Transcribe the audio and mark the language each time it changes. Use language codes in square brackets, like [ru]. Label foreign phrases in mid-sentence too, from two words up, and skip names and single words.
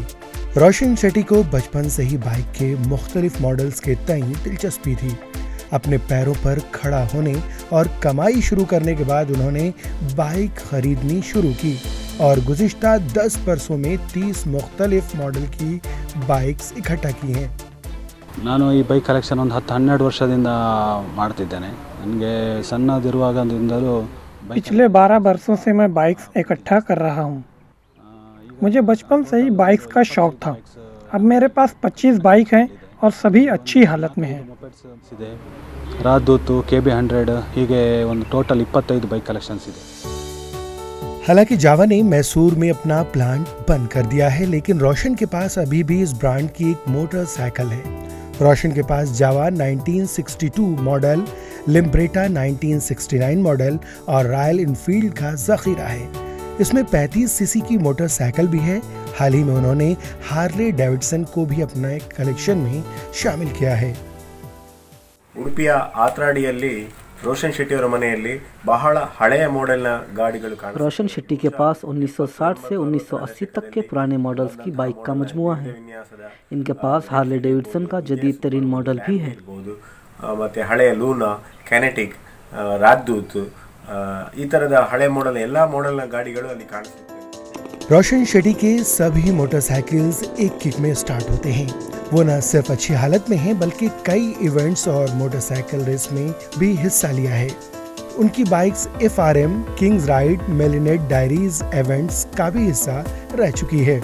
[hi] रोशन शेट्टी को बचपन से ही बाइक के मुख्तलिफ मॉडल्स के तई दिलचस्पी थी। अपने पैरों पर खड़ा होने और कमाई शुरू करने के बाद उन्होंने बाइक खरीदनी शुरू की और गुज़िश्ता 10 वर्षों में 30 मुख्तलिफ मॉडल की बाइक्स इकट्ठा की हैं। [kn] ನಾನು ಈ [en] bike collection [kn] ಒಂದು 10-12 ವರ್ಷದಿಂದ ಮಾಡ್ತಿದ್ದೇನೆ। ನನಗೆ ಸಣ್ಣದಿರುವಾಗದಿಂದಲೂ [hi] पिछले 12 वर्षों से मैं बाइक्स इकट्ठा कर रहा हूँ। मुझे बचपन से ही बाइक्स का शौक था। अब मेरे पास 25 बाइक हैं और सभी अच्छी हालत में हैं। [kn] ರಾಜ್ದೂತು KB100 ಹೀಗೆ ಒಂದು [en] total 25 bike collections [kn] ಇದೆ। [hi] हालांकि जावा ने मैसूर में अपना प्लांट बंद कर दिया है, लेकिन रोशन के पास अभी भी इस ब्रांड की एक मोटरसाइकिल है। रोशन के पास जावा 1962 मॉडल, लिम्ब्रेटा 1969 मॉडल और रॉयल इनफील्ड का जखीरा है। इसमें 35 सीसी की मोटरसाइकिल भी है। हाल ही में उन्होंने हार्ले डेविडसन को भी अपने कलेक्शन में शामिल किया है। [kn] ಉಡುಪಿಯ ಆತ್ರಾಡಿಯಲ್ಲಿ रोशन शेट्टी ಅವರ ಮನೆಯಲ್ಲಿ ಬಹಳ ಹಳೆಯ ಮಾಡೆಲ್ನ ಗಾಡಿಗಳು ಕಾಣುತ್ತವೆ। [hi] रोशन शेट्टी के पास 1960 से 1980 तक के पुराने मॉडल्स की बाइक का मजमुआ है। इनके पास हार्ले डेविडसन का जदीद तरीन मॉडल भी है। [kn] ಮತ್ತೆ ಹಳೆಯ ಲೂನಾ, ಕೆನೆಟಿಕ್, ರಾಜ್ದೂತ್ ಈ ತರದ ಹಳೆ ಮಾಡೆಲ್ ಎಲ್ಲಾ ಮಾಡೆಲ್ನ ಗಾಡಿಗಳು ಅಲ್ಲಿ ಕಾಣುತ್ತವೆ। [hi] रोशन शेट्टी के सभी मोटरसाइकिल्स एक किक में स्टार्ट होते हैं। वो न सिर्फ अच्छी हालत में हैं, बल्कि कई इवेंट्स और मोटरसाइकिल रेस में भी हिस्सा लिया है। उनकी बाइक्स FRM, किंग्स राइड, मेलिनेट डायरीज इवेंट्स का भी हिस्सा रह चुकी है।